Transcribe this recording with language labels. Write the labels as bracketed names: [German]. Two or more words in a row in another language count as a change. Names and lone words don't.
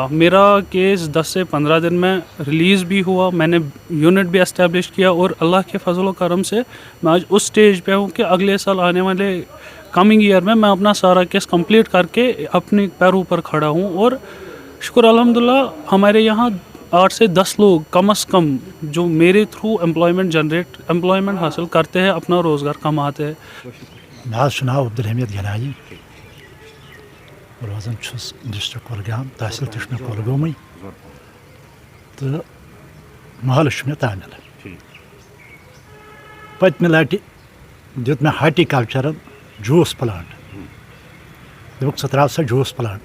[Urdu] میرا کیس 10 سے 15 دن میں ریلیز بھی ہوا, میں نے یونٹ بھی اسٹیبلش کیا, اور اللہ کے فضل و کرم سے میں آج اس سٹیج پہ ہوں کہ اگلے سال آنے والے [English] coming year [Urdu] میں اپنا سارا کیس کمپلیٹ کر کے اپنے پیروں پر کھڑا ہوں. اور شکر الحمدللہ ہمارے یہاں 8 سے 10 لوگ کم از کم جو میرے تھرو امپلائمنٹ حاصل کرتے ہیں, اپنا روزگار کماتے ہیں. [Kashmiri] مےٚ چھُ ناو عبدالحمید گنایی, روزان چھُس ڈسٹرک کۄلگام, تحصیل تہِ چھُ مےٚ کۄلگومٕے تہٕ محلہٕ چھُ مےٚ تامِل. پٔتمہِ لٹہِ دیُت مےٚ ہاٹیکلچرن [English] juice plant, [Kashmiri] دوٚپُکھ ژٕ ترٛاو سا [English] juice plant.